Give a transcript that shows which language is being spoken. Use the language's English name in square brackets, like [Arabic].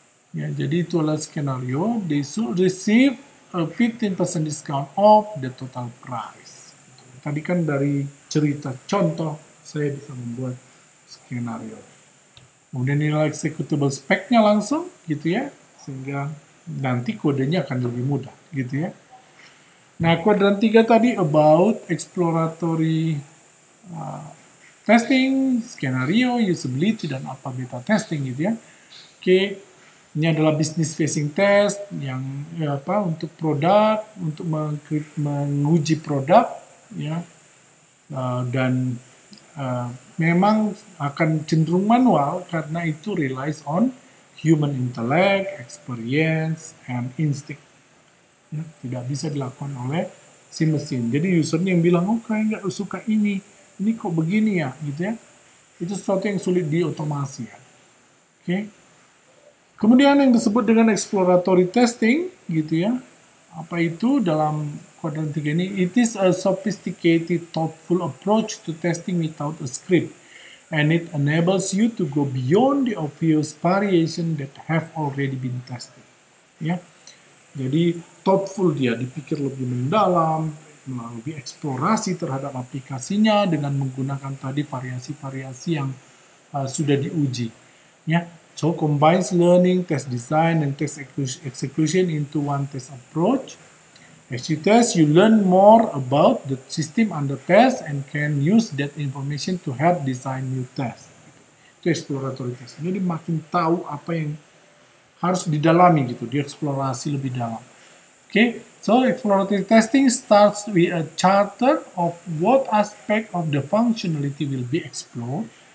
[Indonesian] Ya, jadi itu adalah skenario. [English] They should receive a 15% discount off the total price. [Indonesian] Tadi kan dari cerita contoh saya bisa membuat skenario. Kemudian nilai executable spec-nya langsung gitu ya, sehingga nanti kodenya akan lebih mudah gitu ya. Nah, kuadran 3 tadi about exploratory testing, skenario, usability, dan apa beta testing gitu ya. Oke, ini adalah business facing test yang untuk produk, untuk menguji produk ya, dan memang akan cenderung manual karena itu [English] relies on human intellect, experience, and instinct. [Indonesian] Ya, tidak bisa dilakukan oleh si mesin. Jadi usernya yang bilang, oh kayak nggak suka ini kok begini ya, gitu ya. Itu sesuatu yang sulit diotomasi ya. Oke. Kemudian yang disebut dengan exploratory testing, gitu ya. Apa itu dalam kuadran 3 ini? [English] It is a sophisticated, thoughtful approach to testing without a script. And it enables you to go beyond the obvious variation that have already been tested. [Indonesian] Ya. Jadi thoughtful, dia dipikir lebih mendalam, melalui eksplorasi terhadap aplikasinya dengan menggunakan tadi variasi-variasi yang sudah diuji. [English] Ya, so combines learning, test design, and test execution into one test approach. As you test, you learn more about the system under test and can use that information to help design new test. [Indonesian] Itu exploratory test. Jadi makin tahu apa yang harus didalami gitu, dieksplorasi lebih dalam. [English] Okay, so exploratory testing starts with a charter of what aspect of the functionality will be explored.